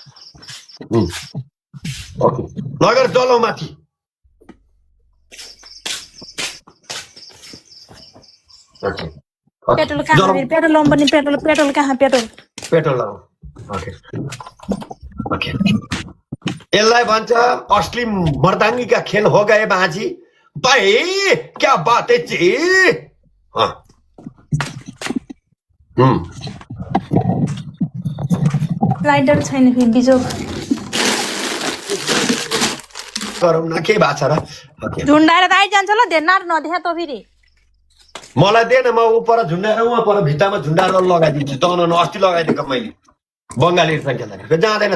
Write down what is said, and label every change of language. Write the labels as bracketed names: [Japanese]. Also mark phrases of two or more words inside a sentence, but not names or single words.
[Nepali] ओके लगेर जलाउ माथि पेट्रोल कहाँ पेट्रोल लाउनु पर्ने पेट्रोल कहाँ पेट्रोल लाउ ओके ओके यसलाई भन्छ [Hindi] असली मर्दांगी का खेल हो गए बाजी भाई क्या बात है जी हाँ [Nepali] लाइटर छैन फेरि बिजोक गरौँ न के भएको छ र झुन्डाएर त आइजान्छ ल धेर नदेखा त फेरि मलाई दे न म उपर झुन्डाएर उहाँ पर भित्तामा झुन्डाएर लगाइदिन्छु तन अस्ति लगाइदिएको मैले बङ्गाली संख्या जाँदैन